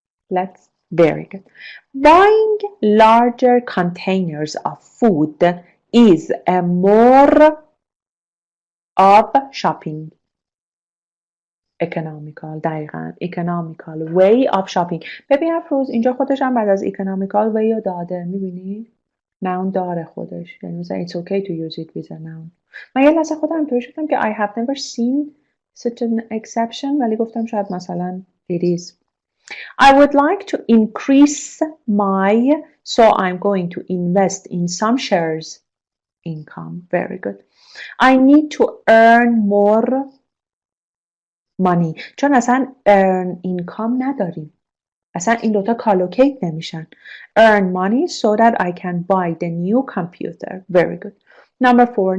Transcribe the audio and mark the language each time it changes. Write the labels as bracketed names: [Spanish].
[English] Let's. Very good. Buying larger containers of food is a more of shopping. Economical [Persian] دقیقاً [English] economical way of shopping. [Persian] ببین افروز اینجا خودش هم بعد از economical way رو داده میبینی؟ noun داره خودش یعنی مثلا [English] it's okay to use it with a noun. [Persian] من یه لحظه خودم اینطوری شدم که [English] I have never seen such an exception [Persian] ولی گفتم شاید مثلا it is. [English] I would like to increase my so I'm going to invest in some shares income. Very good. I need to earn more money چون اصلا earn income [Persian] نداریم اصلا این دوتا کالوکیت نمیشن [English] earn money so that I can buy the new computer. Very good. Number 4.